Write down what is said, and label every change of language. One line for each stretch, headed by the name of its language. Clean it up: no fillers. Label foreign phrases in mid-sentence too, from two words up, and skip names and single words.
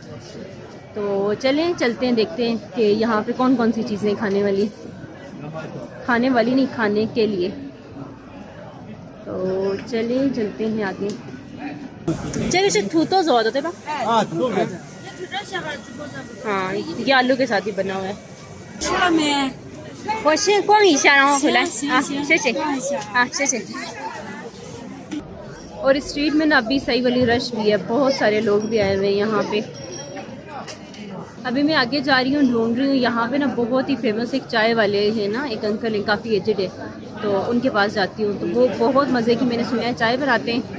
Hindi: तो चलते हैं देखते हैं कि यहाँ पे कौन कौन सी चीज़ें खाने वाली नहीं, खाने के लिए। तो चलते हैं आगे। चलिए से ठूतो ज़्यादा होते बा। हाँ, ये आलू के साथ ही बना हुआ है।
Chinese: 吃了没？我先逛一下，然后回来啊，行谢谢逛一下啊，谢谢。
Hindi: और इस स्ट्रीट में ना अभी सही वाली रश भी है, बहुत सारे लोग भी आए हुए हैं यहाँ पे। अभी मैं आगे जा रही हूँ, ढूंढ रही हूँ यहाँ पे ना बहुत ही फेमस एक चाय वाले हैं ना, एक अंकल हैं, काफ़ी एजेड है। तो उनके पास जाती हूँ, तो वो बहुत मज़े की, मैंने सुना है चाय बनाते हैं।